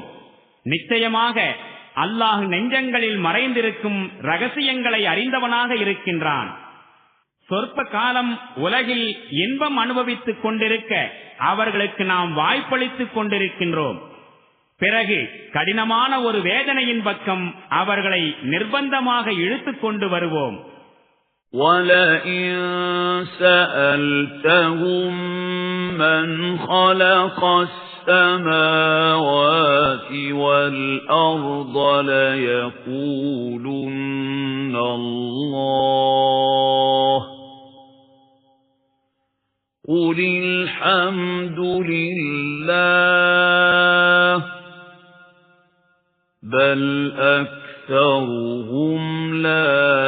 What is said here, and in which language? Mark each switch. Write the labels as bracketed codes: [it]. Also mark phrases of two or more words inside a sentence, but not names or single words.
[ta] நிச்சயமாக அல்லாஹ் நெஞ்சங்களில் மறைந்திருக்கும் ரகசியங்களை அறிந்தவனாக இருக்கின்றான். சொற்ப காலம் உலகில் இன்பம் அனுபவித்துக் கொண்டிருக்க அவர்களுக்கு நாம் வாய்ப்பளித்துக் கொண்டிருக்கின்றோம். பிறகு கடினமான ஒரு வேதனையின் பக்கம் அவர்களை நிர்பந்தமாக இழுத்துக் கொண்டு வருவோம். [ar] وَلَئِن سَأَلْتَهُم مَّنْ خَلَقَ السَّمَاوَاتِ وَالْأَرْضَ لَيَقُولُنَّ اللَّهُ قُلِ الْحَمْدُ لِلَّهِ بَلْ أَكْثَرُهُمْ لَا